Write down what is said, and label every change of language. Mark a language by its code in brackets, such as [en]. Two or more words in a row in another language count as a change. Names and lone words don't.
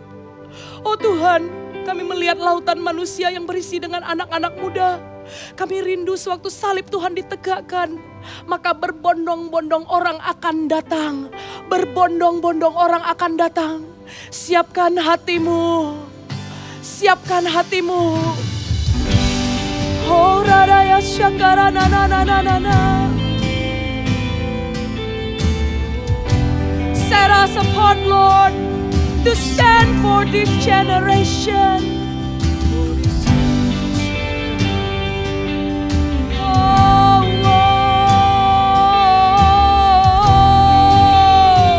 [id] Oh Tuhan, kami melihat lautan manusia yang berisi dengan anak-anak muda. Kami rindu sewaktu salib Tuhan ditegakkan. Maka berbondong-bondong orang akan datang. Berbondong-bondong orang akan datang. Siapkan hatimu. Siapkan hatimu. Oh radaya syakara na na na na na. [en] Set us apart, Lord, to stand for this generation. Oh, oh.